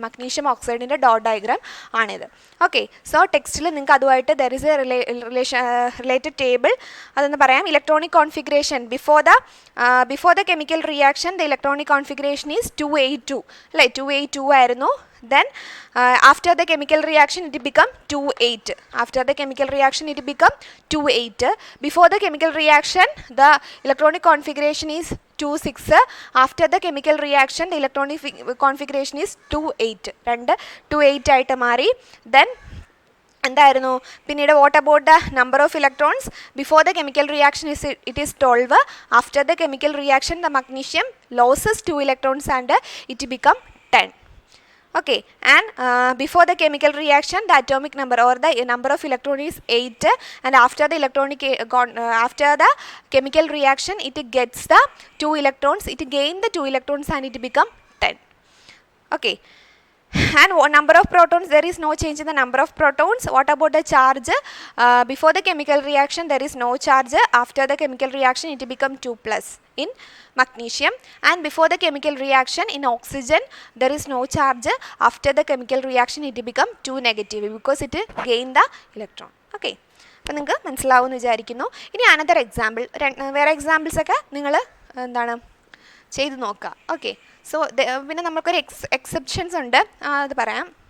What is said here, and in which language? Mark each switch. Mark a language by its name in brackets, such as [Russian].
[Malayalam] Magnesium ഓക്സൈഡിൻ്റെ dot diagram ആണിത്. Okay, so ടെക്സ്റ്റിൽ നിങ്ങൾക്ക് അതുമായിട്ട് [English] there is a related table, [Malayalam] അതെന്ന് പറയാം. [English] electronic configuration before the chemical reaction the electronic configuration is 2A2 [Malayalam] അല്ലേ, 2A2 ആയിരുന്നു. [English] Then after the chemical reaction it become 2-8. After the chemical reaction it become 2-8. Before the chemical reaction the electronic configuration is 2-6. After the chemical reaction the electronic configuration is 2-8. [Malayalam] 2-8 ആയിട്ട് മാറി. [English] Then [Malayalam] എന്തായിരുന്നു പിന്നീട്, [English] What about the number of electrons? Before the chemical reaction it is 12. After the chemical reaction the magnesium loses 2 electrons and it become 10. Okay, and before the chemical reaction the atomic number or the number of electron is 8, and after the chemical reaction it gets the 2 electrons, it gain the 2 electrons and it become 10. Okay, and number of protons, there is no change in the number of protons. What about the charge? Before the chemical reaction there is no charge. After the chemical reaction it become 2+ in magnesium, and before the chemical reaction in oxygen there is no charge. After the chemical reaction it become 2- because it gain the electron. [Malayalam] Okay, അപ്പോൾ നിങ്ങൾക്ക് മനസ്സിലാവുമെന്ന് വിചാരിക്കുന്നു. ഇനി [English] another example, [Malayalam] വേറെ examples ഒക്കെ നിങ്ങൾ എന്താണ് ചെയ്ത് നോക്കുക. ഓക്കെ, സോ പിന്നെ നമുക്കൊരു എക്സെപ്ഷൻസ് ഉണ്ട്, അത് പറയാം.